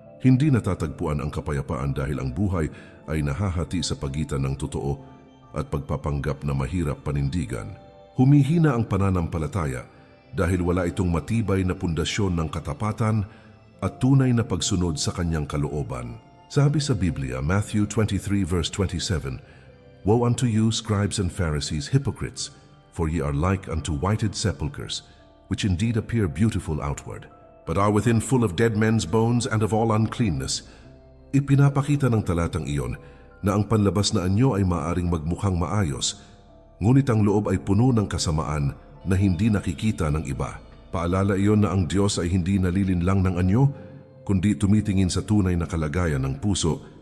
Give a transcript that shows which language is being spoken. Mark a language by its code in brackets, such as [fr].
[tl] Hindi natatagpuan ang kapayapaan dahil ang buhay ay nahahati sa pagitan ng totoo at pagpapanggap na mahirap panindigan. Humihina ang pananampalataya dahil wala itong matibay na pundasyon ng katapatan at tunay na pagsunod sa kanyang kalooban. Sabi sa Biblia, [en] Matthew 23 verse 27, "Woe unto you, scribes and Pharisees, hypocrites, for ye are like unto whited sepulchres, which indeed appear beautiful outward, but are within full of dead men's bones and of all uncleanness." [tl] Ipinapakita ng talatang iyon na ang panlabas na anyo ay maaring magmukhang maayos, ngunit ang loob ay puno ng kasamaan na hindi nakikita ng iba. Paalala iyon na ang Diyos ay hindi nalilinlang ng anyo, kundi tumitingin sa tunay na kalagayan ng puso.